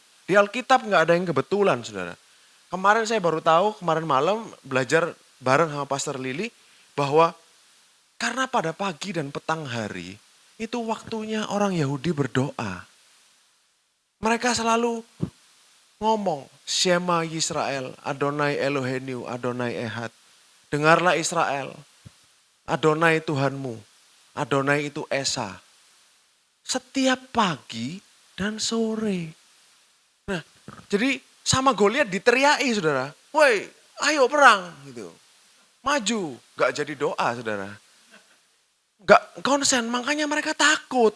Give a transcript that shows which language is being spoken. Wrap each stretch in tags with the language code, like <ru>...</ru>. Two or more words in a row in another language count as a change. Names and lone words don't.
<id>Di Alkitab nggak ada yang kebetulan saudara. Kemarin saya baru tahu, kemarin malam belajar bareng sama Pastor Lili bahwa karena pada pagi dan petang hari itu waktunya orang Yahudi berdoa. Mereka selalu ngomong,</id> <he>שמע ישראל, אדני אלהינו, אדני אחד.</he> <id>Dengarlah Israel, Adonai Tuhanmu, Adonai itu Esa. Setiap pagi dan sore. Nah, jadi sama Goliat diteriaki saudara. Woi, ayo perang gitu. Maju, gak jadi doa saudara. Gak konsen, makanya mereka takut.</id>